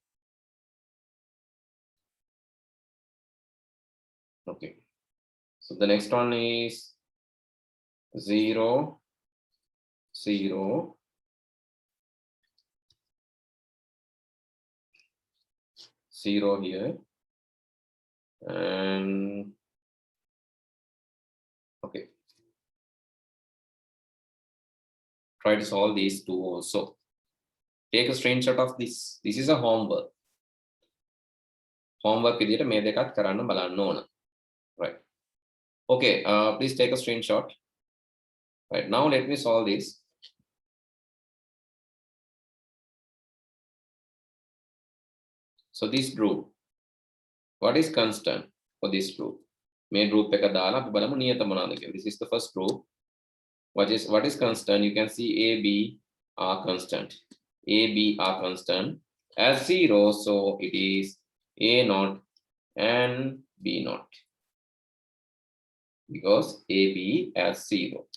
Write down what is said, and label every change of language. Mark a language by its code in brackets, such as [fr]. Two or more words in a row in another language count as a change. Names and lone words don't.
[en] Okay, so the next one is 0, 0, 0 here, and okay, try to solve these 2 also. Take a screenshot of this. This is a homework. [si] Homework විදියට මේ දෙකත් කරන්න බලන්න ඕන. [en] Right. Okay, please take a screenshot. Right, now let me solve this. So this group, what is constant for this group? Main group [si] එක දාලා අපි බලමු නියත මොනවාද කියලා. [en] This is the first group. What is constant? You can see A, B are constant. A, B are constant as 0, so it is A naught and B naught, because A, B as 0.